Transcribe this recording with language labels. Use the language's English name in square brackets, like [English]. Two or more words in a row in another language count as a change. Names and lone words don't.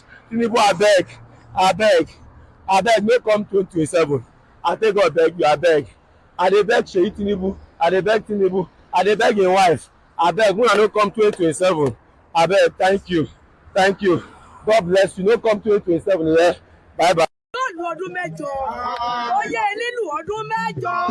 [Nigerian Pidgin] Tinubu, abeg, make come 2027. I take God beg you, abeg. I dey beg Sheyi Tinubu, I dey beg him wife. Abeg, una no come 2027. Abeg, thank you. God bless you. No come 2027. Yeah? Bye bye. [Yoruba] Lu ọdún mẹ́jọ, ó yẹ nílùú ọdún mẹ́jọ.